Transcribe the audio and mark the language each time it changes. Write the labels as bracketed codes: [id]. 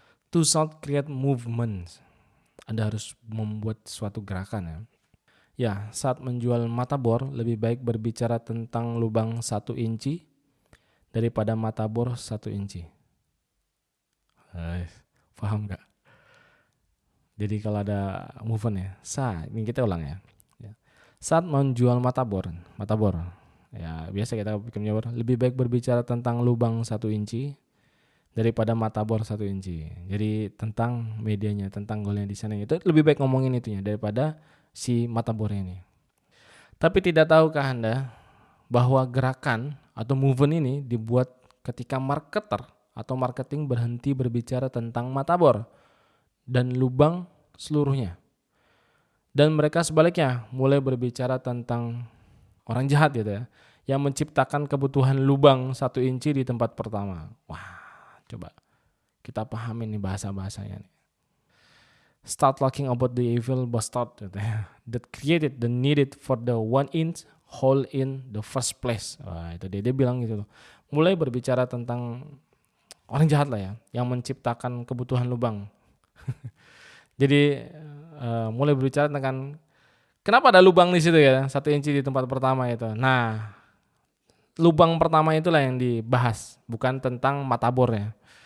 [en] To should create movements. [id] Anda harus membuat suatu gerakan ya. Ya, saat menjual matabor lebih baik berbicara tentang lubang 1 inci daripada matabor 1 inci. Paham gak? Jadi kalau ada movement ya, ini kita ulang ya. Saat menjual matabor ya biasa kita bikin matabor, lebih baik berbicara tentang lubang 1 inci daripada matabor 1 inci. Jadi tentang medianya, tentang goalnya di sana itu lebih baik ngomongin itunya daripada si matabornya ini. Tapi tidak tahukah Anda bahwa gerakan atau movement ini dibuat ketika marketer atau marketing berhenti berbicara tentang matabor dan lubang seluruhnya. Dan mereka sebaliknya mulai berbicara tentang orang jahat gitu ya, yang menciptakan kebutuhan lubang 1 inci di tempat pertama. Wah, coba kita pahamin nih bahasa-bahasanya nih. [en] Start talking about the evil bastard [id] gitu ya, [en] that created the needed for the 1 inch hole in the first place. [id] Wah, itu dia bilang gitu loh. Mulai berbicara tentang orang jahat lah ya, yang menciptakan kebutuhan lubang. Jadi mulai berbicara tentang kenapa ada lubang di situ ya, 1 inci di tempat pertama itu. Nah, lubang pertama itulah yang dibahas, bukan tentang matabornya.